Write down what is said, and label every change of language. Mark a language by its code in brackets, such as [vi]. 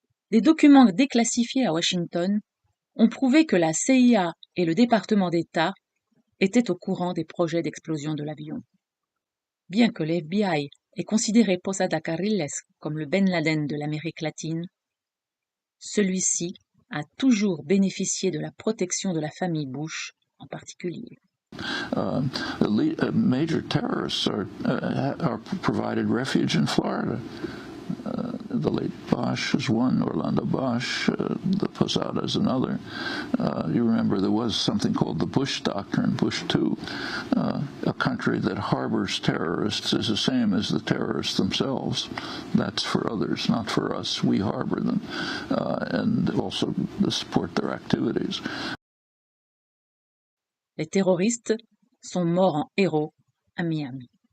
[fr] Des documents déclassifiés à Washington ont prouvé que la CIA et le département d'État étaient au courant des projets d'explosion de l'avion. Bien que l'FBI ait considéré Posada Carriles comme le Ben Laden de l'Amérique latine, celui-ci a toujours bénéficié de la protection de la famille Bush en particulier. [en] Major terrorists are provided refuge in Florida. The late Bosch is one, Orlando Bosch, the Posada is another. You remember there was something called the Bush Doctrine, Bush II. A country that harbors terrorists is the same as the terrorists themselves. That's for others, not for us. We harbor them and also support their activities. [fr] Les terroristes sont morts en héros à Miami.